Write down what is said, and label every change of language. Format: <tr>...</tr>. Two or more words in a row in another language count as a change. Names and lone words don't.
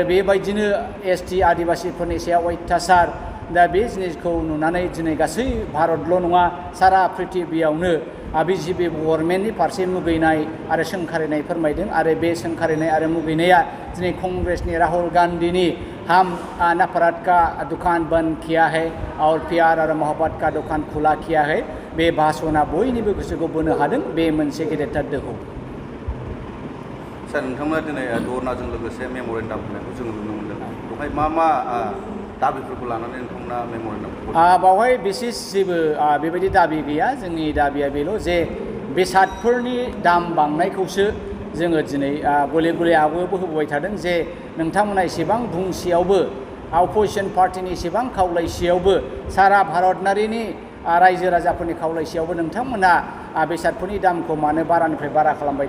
<brx>बेबायदिनो एसटि आदिबासिफोरनि सायाव अयथासार दा बे जिनिसखौ नुनानै दिनै गासै भारतल' नङा सारा पृथिबियावनो बिजेपि गभर्नमेन्टनि फारसे मुगैनाय आरो सोंखारिनाय फोरमायदों आरो बे सोंखारिनाय आरो मुगैनाया दिनै कंग्रेसनि राहुल गान्धीनि</brx> <hi>हम नफरत का दुकान बंद किया है और प्यार और मोहब्बत का दुकान खुला किया है</hi> <brx>बे भाषणा बयनिबो गोसोखौ बोनो हादों बे मोनसे गेदेरथार दोहौ सार नोंथांमोना दिनै धरनाजों लोगोसे मेम'रेन्डाम होनायखौ जों नुनो मोनदों बेवहाय मा दाबिफोरखौ लानानै नोंथांमोना मेम'रेन्डामखौ बावहाय बिसेस जेबो बेबायदि दाबि गैया जोंनि दाबिया बेल' जे बेसादफोरनि दाम बांनायखौसो जोङो दिनै गले गले आवगायबो होबोबाय थादों जे नोंथांमोना एसेबां बुंसेयावबो अपोजिशन पार्टिनि एसेबां खावलायसेयावबो सारा भारतनारिनि रायजो राजाफोरनि खावलायसेयावबो नोंथांमोना बेसादफोरनि दामखौ मानो बारानिफ्राय बारा खालामबाय</brx>